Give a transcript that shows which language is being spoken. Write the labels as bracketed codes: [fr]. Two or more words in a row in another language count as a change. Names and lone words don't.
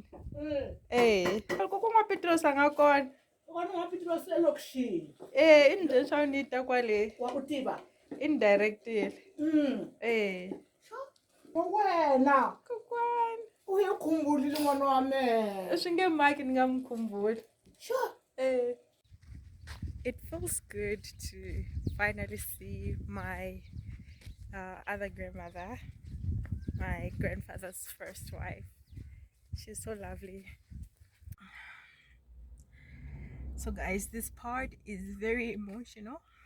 [ts] Loko ku n'wapitrusi a nga kona. I ni byeli swa ni ta kwale. Wa ku tiva? I ni directile. Wena. Kokwani. U ya khumbulile n'wana wa mehe. Swi nge maki ni nga mi khumbuli. [en] Sure. It feels good to finally see my other grandmother, my grandfather's first wife. She's so lovely. So guys, this part is very emotional.